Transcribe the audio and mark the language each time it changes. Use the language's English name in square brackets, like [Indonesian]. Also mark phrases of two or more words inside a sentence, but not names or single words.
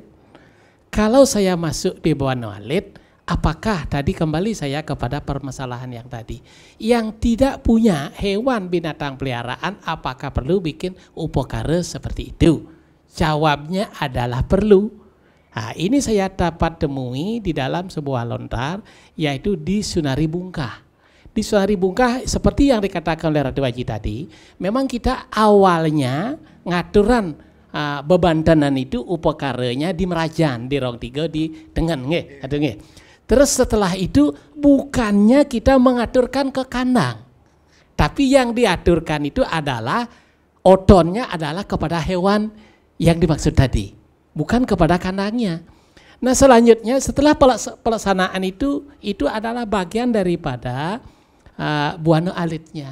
[Indonesian] Kalau saya masuk di Buana Alit, apakah tadi kembali saya kepada permasalahan yang tadi, yang tidak punya hewan binatang peliharaan, apakah perlu bikin upakara seperti itu? Jawabnya adalah perlu. Nah, ini saya dapat temui di dalam sebuah lontar, yaitu di Sunari Bungkah. Di Sunari Bungkah seperti yang dikatakan oleh Ratu Haji tadi, memang kita awalnya [Balinese] ngaturan bebantanan [Indonesian] itu upakaranya di Merajan, di Rong Tiga, di Tengen, nggih. Terus setelah itu bukannya kita mengaturkan ke kandang, tapi yang diaturkan itu adalah otonnya adalah kepada hewan yang dimaksud tadi, bukan kepada kandangnya. Nah, selanjutnya setelah pelaksanaan itu adalah bagian daripada Buana Alitnya.